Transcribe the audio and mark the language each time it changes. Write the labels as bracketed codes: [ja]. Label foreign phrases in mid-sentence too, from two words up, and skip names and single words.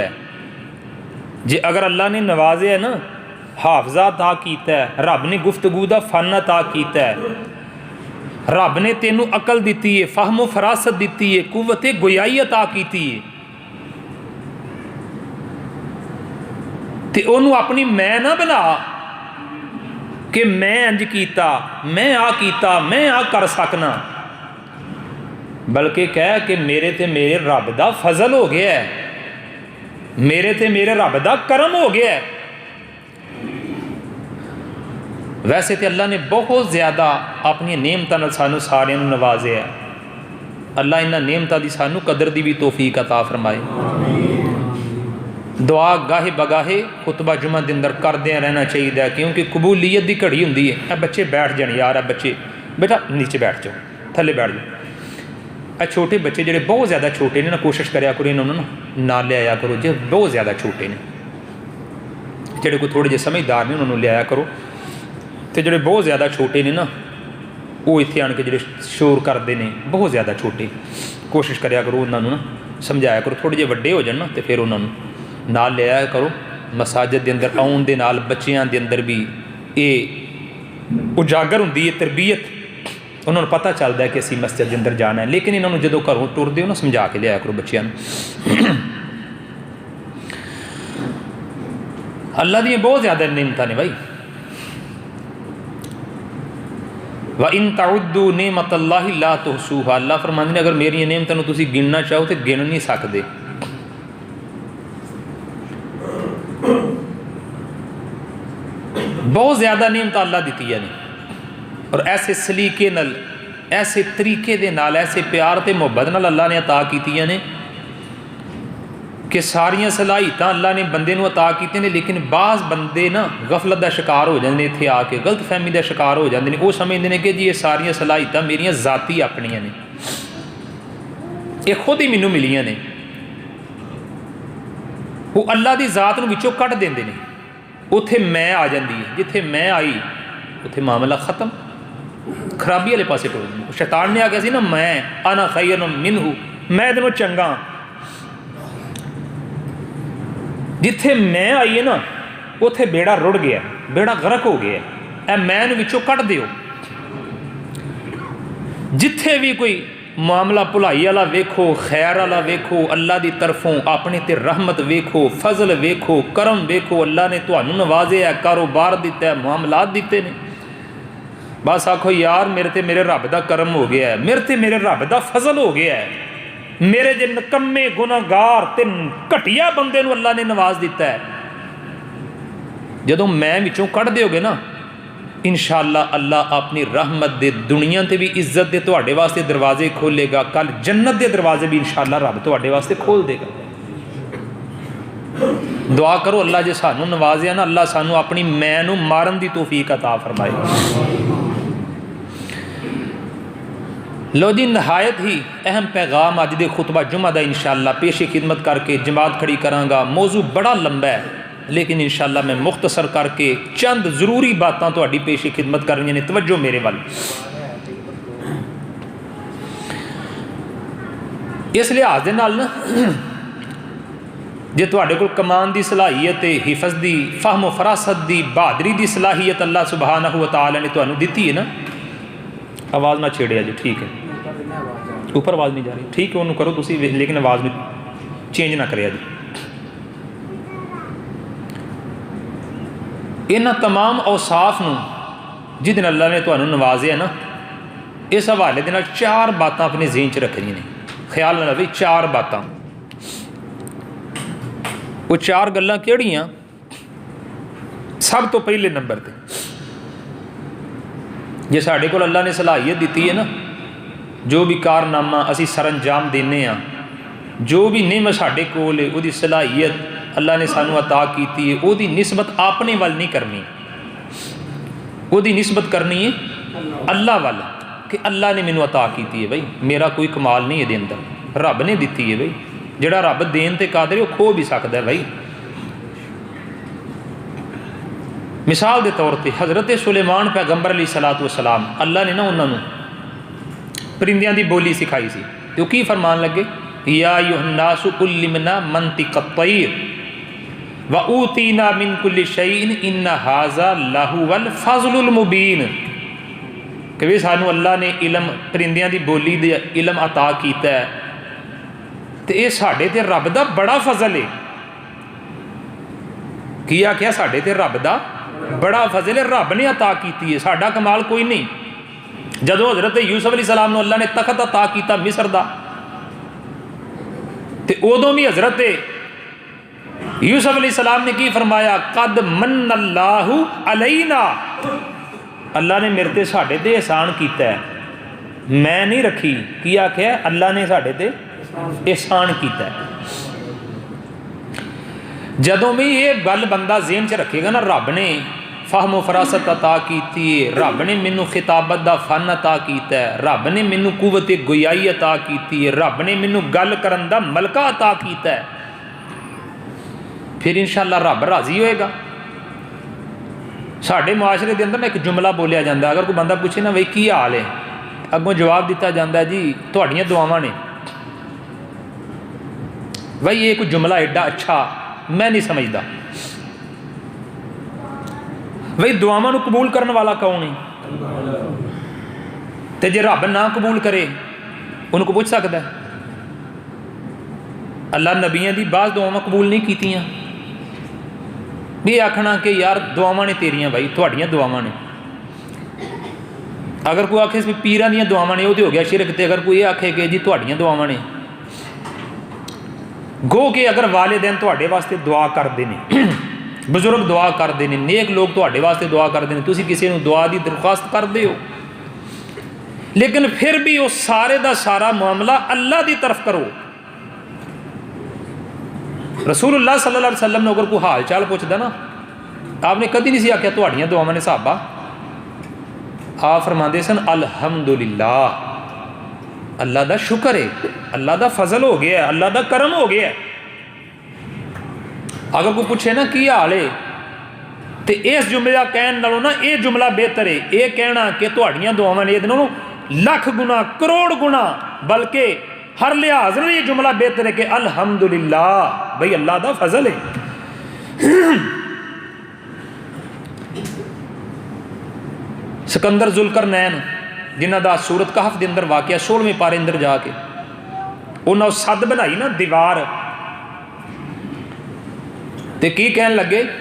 [pa] جے اگر اللہ نے نوازے ہے نا، حافظہ عطا کیتا ہے، رب نے گفتگو دا فن عطا کیتا ہے، رب نے تینوں عقل دیتی ہے، فہم و فراست دیتی ہے، قوت گویائی عطا کیتی ہے، تے انہوں اپنی میں نہ بنا کہ میں انج کیتا، میں آ کیتا، میں آ کر سکنا، بلکہ کہہ کہ میرے تے میرے رب دا فضل ہو گیا ہے، میرے تے میرے رب دا کرم ہو گیا ہے. ویسے تے اللہ نے بہت زیادہ اپنی نعمتاں نال سانو سارے نوازے ہے. اللہ انہاں نعمتاں دی سانو قدر دی بھی توفیق عطا فرمائے. دعا گاہے بگاہے خطبہ جمعہ دے اندر کردے رہنا چاہیے، کیونکہ قبولیت دی گھڑی ہوندی ہے. اے بچے بیٹھ جان یار، اے بچے [ur] بیٹا نیچے بیٹھ جاؤ، [pa] تھلے بیٹھ جاؤ. اے چھوٹے بچے جڑے بہت زیادہ چھوٹے نے نا، کوشش کریا کرو انہوں نے نہ لے آیا کرو جی بہت زیادہ چھوٹے نے. جڑے کوئی تھوڑے جے سمجھدار نے انہوں نے لے آیا کرو، تے جڑے بہت زیادہ چھوٹے نے نا وہ اتنے آن کے جڑے [ur] شور کرتے ہیں [pa] بہت زیادہ چھوٹے، کوشش کریا کرو انہوں نے نا سمجھایا کرو. تھوڑے جے وڈے ہو جان نا تے پھر انہوں نے نال لے آیا کرو. مساجد دے اندر آؤن دے نال بچیاں دے اندر بھی یہ اجاگر ہوندی ہے تربیت، انہوں نے پتہ چلتا ہے کہ اسی مسجد دے اندر جانا ہے. لیکن انہوں نے جدوں گھروں ٹردے ہو نا سمجھا کے لے آیا کرو بچیاں. اللہ دی بہت زیادہ نعمتاں نے بھائی. [ar] وَإِن تَعُدُّوا نِعْمَتَ اللَّهِ لَا تُحْصُوهَا، [pa] اللہ فرماندے نے اگر میری نعمتاں نوں تسی گننا چاہو تے گن نہیں سکدے. بہت زیادہ نعمتاں اللہ دیتی ہیں اور ایسے سلیقے نال، ایسے طریقے دے نال، ایسے پیار تے محبت نال اللہ نے عطا کیتیاں نے کہ ساریاں صلاحیتاں اللہ نے بندے نوں عطا کیتے نے. لیکن بعض بندے نا غفلت دا شکار ہو جاندے نے، اتنے آ کے غلط فہمی دا شکار ہو جاندے نے. وہ سمجھدے نے کہ جی یہ ساریاں صلاحیتاں میریاں ذاتی اپنیاں نے، یہ خود ہی مینوں ملیاں نے. وہ اللہ دی ذات نوں وچوں کٹ دیندے نے، اتھے میں آ جاندی ہے. جتھے میں آئی اتھے معاملہ ختم، خرابی والے پاسے ٹر جاندے. شیطان نے آ گیا سی نا میں [ar] انا خیر منہ، [pa] میں دنوں چنگا. جتھے میں آئی ہے نا اتھے بیڑا رڑ گیا، بیڑا غرق ہو گیا. اے میں نوں وچوں کٹ دیو. جتھے بھی کوئی معاملہ بھلائی والا ویکھو، خیر والا ویکھو، اللہ دی طرفوں اپنے تے رحمت ویکھو، فضل ویکھو، کرم ویکھو. اللہ نے تہانوں نوازے ہے، کاروبار دیتا ہے، معاملات دیتے نے. بس آکھو یار میرے تے میرے رب دا کرم ہو گیا ہے، میرے تے میرے رب دا فضل ہو گیا ہے. میرے جے نکمے گناہگار تے گھٹیا بندے نو اللہ نے نواز دیتا ہے. جدوں میں وچوں کٹ دیو گے نا انشاءاللہ اللہ اپنی رحمت دے دنیا تے بھی عزت دے تواڈے واسطے دروازے کھولے گا، کل جنت دے دروازے بھی انشاءاللہ رب تواڈے واسطے کھول دے گا. دعا کرو اللہ جے سانوں نوازیا نا اللہ سانوں اپنی میں نو مارن دی توفیق عطا فرمائے. لو جی نہایت ہی اہم پیغام اج دے خطبہ جمعہ دا انشاءاللہ پیش خدمت کر کے جماعت کھڑی کراں گا. موضوع بڑا لمبا ہے لیکن انشاءاللہ میں مختصر کر کے چند ضروری باتاں تہاڈی پیش خدمت کرنیاں نے. توجہ میرے وال. اس لحاظ دے نال نا جے تہاڈے کول کمان دی صلاحیت، حفظ دی، فہم و فراست دی، بہادری دی صلاحیت اللہ [ar] سبحانہ و تعالی [pa] نے تہانوں دتی ہے نا. آواز نہ چھیڑیا جی، [ur] ٹھیک ہے اوپر آواز نہیں جا رہی، [pa] ٹھیک ہے انہوں کرو تسی، لیکن آواز میں چینج نہ کریا جی. انہاں تمام اوصاف نوں جدن اللہ نے تہانوں نوازیا نا اس حوالے دے نال چار باتاں اپنے ذہن چ رکھنیاں نے. خیال نہ رہے چار باتاں. وہ چار گلاں کیڑیاں؟ سب تو پہلے نمبر تے جے ساڈے کول اللہ نے صلاحیت دیتی ہے نا، جو بھی کارنامہ اسی سر انجام دینے ہاں، جو بھی نعمت ساڈے کول ہے وہ دی صلاحیت اللہ نے سانو عطا کیتی ہے، وہ دی نسبت اپنے وال نہیں کرنی، وہ دی نسبت کرنی ہے اللہ وال کہ اللہ نے مینوں عطا کیتی ہے. بھائی میرا کوئی کمال نہیں ہے دے اندر، رب نے دیتی ہے. بھائی جڑا رب دین تے قادر ہے [ur] وہ کھو بھی سکتا ہے. [pa] بھائی مثال دے طور پہ حضرت سلیمان پیغمبر [ar] علیہ الصلوۃ والسلام [pa] اللہ نے نا انہوں پرندیاں دی بولی سکھائی سی. تو کی فرمان لگے [ar] یا ایھا الناس علمنا منطق الطیر وَأُوتِينَا مِن كُلِّ شَيْءٍ إِنَّ هَذَا لَهُوَ الْفَضْلُ الْمُبِينُ [pa] کہ بھی سانو اللہ نے علم پرندیاں دی بولی دے علم عطا کیتا ہے تو یہ ساڈے تے رب دا بڑا فضل ہے. کیا کیا ساڈے تے رب دا بڑا فضل ہے، رب نے عطا کیتی ہے، ساڈا کمال کوئی نہیں. جدو حضرت یوسف [ar] علیہ السلام [pa] نو اللہ نے تخت عطا کیتا مصر دا تے ادوں بھی حضرت یوسف [ar] علیہ السلام [pa] نے کی فرمایا [ar] قد من اللہ علینا، [pa] اللہ نے میرے تے ساڈے تے احسان کیتا ہے، میں نہیں رکھی. کی آکھیا اللہ نے ساڈے تے احسان کیتا ہے. جدوں بھی یہ گل بندہ ذہن چ رکھے گا نا رب نے فہم و فراست عطا کیتی ہے، رب نے مینوں خطابت دا فن عطا کیتا ہے، رب نے مینوں قوت گویائی عطا کیتی ہے، رب نے مینوں گل کرن دا ملکہ عطا کیتا ہے، پھر انشاءاللہ رب راضی ہوئے گا. ساڈے معاشرے دے اندر نا ایک جملہ بولیا جاتا ہے، اگر کوئی بندہ پوچھے نا بھائی کی حال ہے، اگوں جواب دیتا جاتا ہے جی تہاڈیاں دعاواں نے. بھائی یہ کوئی جملہ ایڈا اچھا میں نہیں سمجھدا. بھائی دعاواں نو قبول کرنے والا کون ہے؟ تے جے رب نہ قبول کرے [ur] ان کو پوچھ سکتا ہے؟ [pa] اللہ نبیاں دی بعض دعاواں قبول نہیں کیتیاں، بھی آکھنا کہ یار دعاواں نے تیریاں، بھائی تہاڈیاں دعاواں نے. اگر کوئی آکھے اس پیراں دیاں دعاواں نے وہ تو ہو گیا شرک. تے اگر کوئی یہ آکھے کہ جی تہاڈیاں دعاواں نے، گو کہ اگر والدین تہاڈے واسطے [ur] دعا کرتے ہیں، [pa] بزرگ [ur] دعا کرتے ہیں، [pa] نیک لوگ تہاڈے واسطے [ur] دعا کرتے ہیں، [pa] تسی کسی نو دعا دی [ur] درخواست کرتے ہو، [pa] لیکن پھر بھی وہ سارے دا سارا معاملہ اللہ دی طرف کرو. رسول اللہ [ar] صلی اللہ علیہ وسلم [pa] نے اگر کوئی حال چال پوچھتا نا، آپ نے کدی نہیں سی آکھیا تہاڈیاں دعاواں نے صحابہ. آپ فرماندے سن الحمدللہ، اللہ دا شکر ہے، اللہ دا فضل ہو گیا ہے، اللہ دا کرم ہو گیا ہے. اگر کوئی پوچھے نا کی حال ہے تے اس جملہ کہن نالوں نا یہ جملہ بہتر ہے یہ کہنا کہ تہاڈیاں دعاواں نے ادھر لاکھ گنا کروڑ گنا، بلکہ ہر لحاظ میں یہ جملہ بہتر ہے کہ الحمدللہ، بھئی اللہ دا فضل ہے. سکندر ذوالقرنین جنہ دا سورت کہف دے اندر واقعہ 16ویں پارے اندر جا کے انہوں سد بنائی نا دیوار، تے کی کہن لگے؟